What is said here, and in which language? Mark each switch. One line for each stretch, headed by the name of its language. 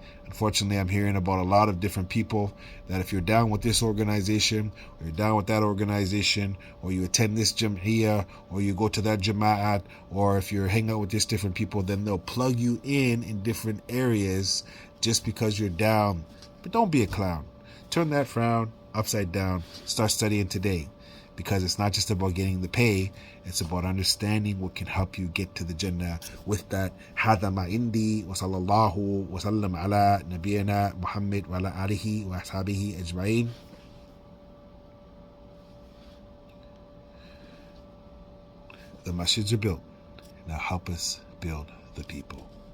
English: Unfortunately, I'm hearing about a lot of different people that if you're down with this organization, or you're down with that organization, or you attend this jam'iyah, or you go to that jama'at, or if you're hanging out with these different people, then they'll plug you in different areas just because you're down. But don't be a clown. Turn that frown upside down. Start studying today. Because it's not just about getting the pay, it's about understanding what can help you get to the Jannah. With that,
Arabic: هذا ما عندي وصلى الله وسلم على نبينا محمد وعلى آله وأصحابه أجمعين.
English: The masjids are built. Now help us build the people.